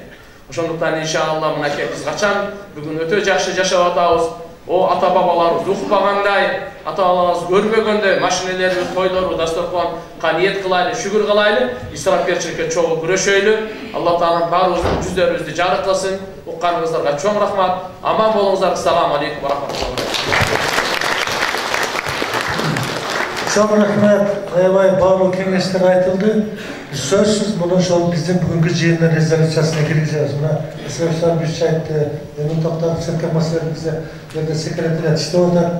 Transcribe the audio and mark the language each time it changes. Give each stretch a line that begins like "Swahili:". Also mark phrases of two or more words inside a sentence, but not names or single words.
Kyrgyz: Ошондуктан иншалла мынакей биз качан бүгүн өтө жакшы жашап атабыз. О ата бабаларыбыз укпагандай, ата бабаларыбыз көрбөгөндөй машинелерибиз, тойлору, дасторконго ниет кылайлы, шүгүр кылайлы, исрафкерчиликке чогуу күрөшөйлү. Алла Таалам баарыбыздын жүздөрүбүздү жарык кылсын. Укканыңыздарга чоң рахмат. Аман болуңуздар.
Arabic: السلام عليكم ورحمة الله.
Kyrgyz: Чоң рахмат. Аябай баалуу кеңештер айтылды. Сөзсүз муну ошол биздин бүгүнкү жыйындын резолюциясына киргизебиз. Мына Сергей Бич айтты, эми токтоп церковь маселелерибизде жерде секретариат иштеп атат.